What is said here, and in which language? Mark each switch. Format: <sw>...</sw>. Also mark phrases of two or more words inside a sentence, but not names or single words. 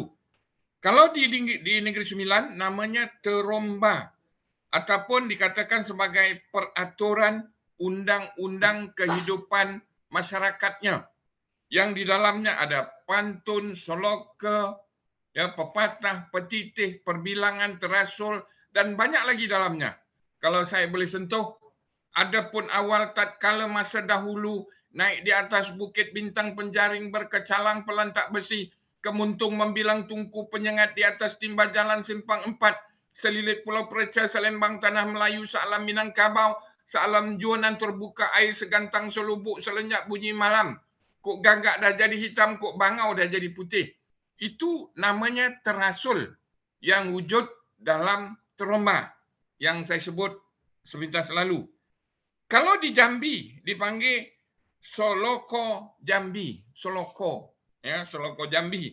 <ms>Kalau di Negeri Sembilan namanya teromba ataupun dikatakan sebagai peraturan undang-undang kehidupan masyarakatnya, yang di dalamnya ada pantun, soloka, ya, pepatah, petitih, perbilangan, terasul, dan banyak lagi dalamnya. Kalau saya boleh sentuh, ada pun awal tatkala masa dahulu, naik di atas bukit bintang penjaring berkecalang pelantak besi, kemuntung membilang tungku penyengat di atas timba jalan simpang 4, selilit pulau Perca, selembang tanah Melayu, sealam Minangkabau, sealam juanan terbuka air segantang selubuk, selenyap bunyi malam. Kok gagak dah jadi hitam, kok bangau dah jadi putih. Itu namanya terasul yang wujud dalam teromba yang saya sebut sepintas lalu. Kalau di Jambi dipanggil soloko Jambi, soloko, ya, soloko Jambi.</ms>